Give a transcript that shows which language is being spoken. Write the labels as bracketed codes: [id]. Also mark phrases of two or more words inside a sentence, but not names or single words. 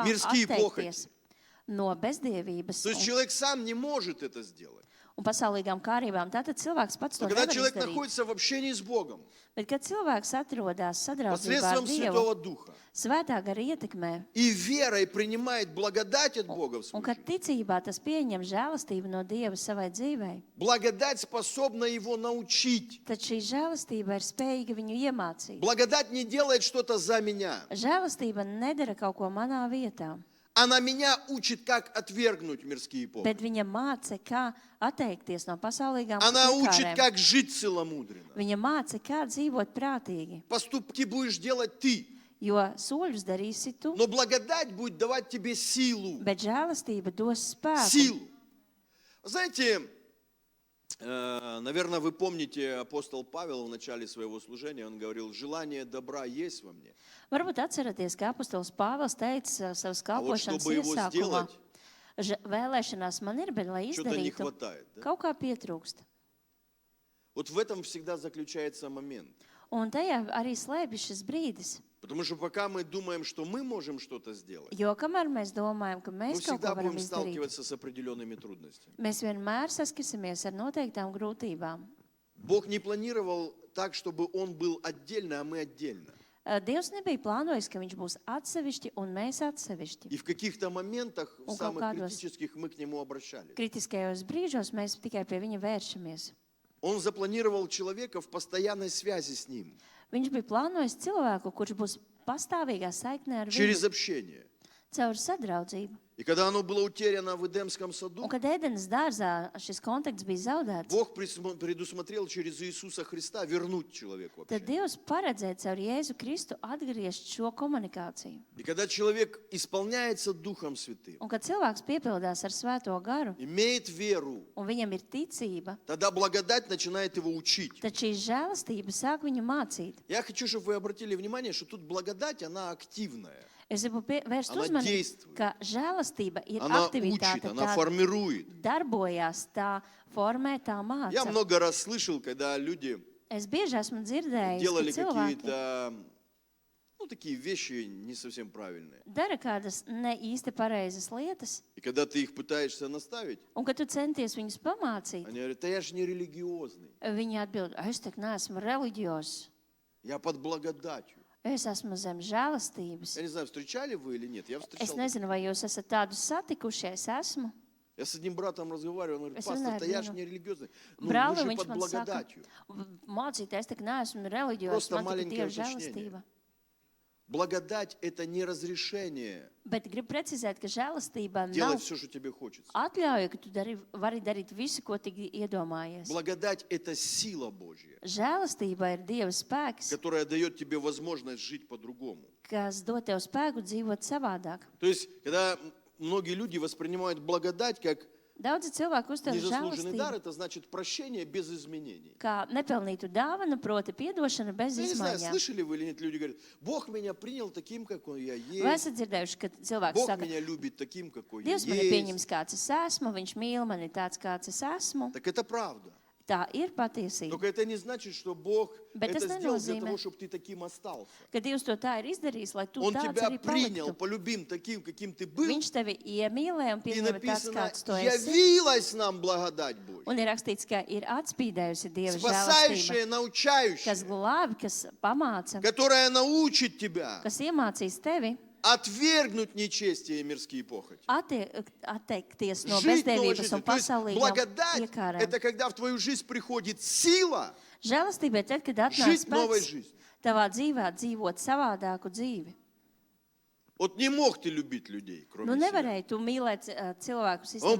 [ru] Мирские [lv] atteikties no bezdievības [ru] То есть человек сам не может это сделать. [lv] un pasaulīgām kārībām. Tātad cilvēks pats to [ru] Но когда [lv] nevar [ru] человек [lv] izdarīt. [ru] находится в общении с Богом, [lv] Bet, kad cilvēks atrodas sadraudzībā ar [ru] посредством [lv] Dievu, [ru] Святого Духа, [lv] svētā gara ietekmē, [ru] и верой принимает благодать от Бога в [lv] un [ru] свою [lv] kad [ru] жизнь, [lv] ticībā tas pieņem žēlastību no Dieva savai dzīvei, [ru] благодать способна его научить. [lv] tad šī žēlastība ir spējīga viņu iemācīt. [ru] Благодать не делает что-то за меня. [lv] Žēlastība nedara kaut ko manā vietā, [ru] Она меня учит, как отвергнуть мирские похоти. [lv] bet viņa māca, kā atteikties no pasaulīgām [ru] Она учит, [lv] iekārēm. [ru] как жить целомудренно. [lv] Viņa māca, kā dzīvot prātīgi, [ru] Поступки будешь делать ты, [lv] jo soļus darīsi tu, [ru] но благодать будет давать тебе силу. [lv] bet žēlastība dos spēku. [ru] Силу. Знаете, наверное, вы помните, апостол Павел в начале своего служения, он говорил, желание добра есть во мне. [lv] Varbūt atceraties, ka apostols Pāvils teica savas [ru] А вот [lv] kalpošanas [ru] чтобы его [lv] iesākumā, [ru] сделать, [lv] vēlēšanās man ir, bet lai [ru] что-то не [lv] izdarītu, [ru] хватает. Да? [lv] kaut kā pietrūkst. [ru] Вот в этом всегда заключается момент. [lv] Un tajā arī slēpjas šis brīdis, [ru] Потому что пока мы думаем, что мы можем что-то сделать, [lv] jo kamēr mēs domājam, ka [ru] мы [lv] mēs kaut ko [ru] всегда [lv] varam [ru] будем [lv] izdarīt, [ru] сталкиваться с определенными трудностями. [lv] mēs vienmēr saskasimies ar noteiktām grūtībām. [ru] Бог не планировал так, чтобы Он был отдельно, а мы отдельно. [lv] Dievs nebija plānojis, ka viņš būs atsevišķi un mēs atsevišķi. [ru] И в каких-то моментах, в [lv] Un kaut [ru] самых [lv] kādos [ru] критических, мы к Нему обращались. [lv] kritiskajos brīžos mēs tikai pie viņa vēršamies. [ru] Он запланировал человека в постоянной связи с Ним, [lv] Viņš bija plānojis cilvēku, kurš būs pastāvīgā saiknē ar [ru] через [lv] viņu [ru] общение. [lv] caur sadraudzību. [ru] И когда оно было утеряно в Эдемском саду, [lv] Un kad Ēdenes dārzā šis kontakts bija zaudēts, [ru] Бог предусмотрел через Иисуса Христа вернуть человеку [lv] tad [ru] общение. [lv] Dievs paredzēja caur Jēzu Kristu atgriezt šo komunikāciju. [ru] И когда человек исполняется Духом Святым, [lv] Un kad cilvēks piepildās ar svēto garu, [ru] имеет веру, [lv] un viņam ir ticība, [ru] тогда благодать начинает его учить. [lv] tad šī žēlastība sāk viņu mācīt. [ru] Я хочу, чтобы вы обратили внимание, что тут благодать, она активная. [lv] Es gribu vērst [ru] Она [lv] uzmanību, [ru] действует. [lv] ka žēlastība ir [ru] Она [lv] aktivitāte, [ru] учит, она [lv] tā [ru] формирует. [lv] darbojās, tā formē, tā [ru] Я [lv] māca. [ru] много раз слышал, когда люди [lv] Es bieži esmu dzirdējis, [ru] делали [lv] ka cilvēki [ru] какие-то такие вещи не совсем правильные. [lv] dara kādas ne īsti pareizas lietas, [ru] И когда ты их пытаешься наставить, [lv] un kad tu centies viņus pamācīt, [ru] они говорят, да я же не религиозный, [lv] viņi atbild, es tak neesmu reliģios, [ru] я под благодатью. [lv] es esmu zem žēlastības. [ru] Я не знаю, встречали вы или нет, я [lv] Es [ru] встречал. [lv] nezinu, vai jūs esat tādus satikuši, es esmu. [ru] Я с одним братом разговаривал, он говорит, [lv] Es [ru] пастор, [lv] runāju [ru] да [lv] ar [ru] я же [lv] vienu [ru] не религиозный. Ну, [lv] brāli, [ru] мы же [lv] viņš [ru] под [lv] man saka, [ru] благодатью. [lv] mācīt, es tak neesmu reliģios, [ru] Просто [lv] man tikai [ru] маленькое [lv] Dieva [ru] уточнение. [lv] žēlastība. [ru] Благодать – это не разрешение [lv] Bet gribu precizēt, ka žēlastība [ru] делать [lv] nav [ru] все, что тебе хочется. [lv] atļauja, ka tu vari darīt visu, ko tik iedomājies. [ru] Благодать – это сила Божья, [lv] Žēlastība ir Dieva spēks, [ru] которая дает тебе возможность жить по-другому. [lv] kas dod tev spēku dzīvot savādāk. [ru] То есть, когда многие люди воспринимают благодать как [lv] Daudzi cilvēki uztver [ru] незаслуженный дар, [lv] žēlastību [ru] это значит прощение без изменений. [lv] kā nepelnītu dāvanu, proti piedošana bez [ru] Я не знаю, [lv] izmaiņām. [ru] слышали вы или нет, люди говорят, Бог меня принял таким, какой я [lv] Vai [ru] есть, [lv] esat dzirdējuši, ka cilvēks [ru] Бог [lv] saka, [ru] меня любит таким, какой я [lv] Dievs mani [ru] есть. [lv] pieņems kāds es esmu, viņš mīl mani tāds, kāds es esmu? [ru] Так это правда. [lv] Tā ir patiesība. [ru] Только это не значит, что Бог [lv] Bet [ru] это [lv] tas [ru] сделал для [lv] nenozīmē, [ru] того, чтобы ты таким остался. [lv] ka Dievs to tā ir izdarījis, lai tu [ru] Он [lv] tāds [ru] тебя [lv] arī [ru] принял, [lv] paliktu. [ru] полюбим таким, каким ты был. [lv] Viņš tevi iemīlēja un [ru] И [lv] pieņēma tāds, [ru] написано, [lv] kāds tu esi. [ru] явилась нам благодать Божья, [lv] Un ir rakstīts, ka ir atspīdējusi Dieva žēlastība, [ru] спасающая, [lv] kas [ru] научающая, [lv] glābi, kas pamāca, [ru] которая научит тебя [lv] kas iemācīs tevi [ru] отвергнуть нечестие и мирские похоти. [lv] atteikties no [ru] Жить новой [lv] bezdievības [ru] жизнью. [lv] un [ru] То есть [lv] pasaulīgām [ru] благодать – [lv] iekārēm. [ru] это когда в твою жизнь приходит сила [lv] Žēlastība ir tad, kad atnāk [ru] жить новой [lv] spēks [ru] жизнью. [lv] tavā dzīvē dzīvot savādāku dzīvi. [ru] Вот не мог ты любить людей, кроме [lv] Nu, [ru] себя. [lv] nevarēji tu mīlēt cilvēkus [ru] Он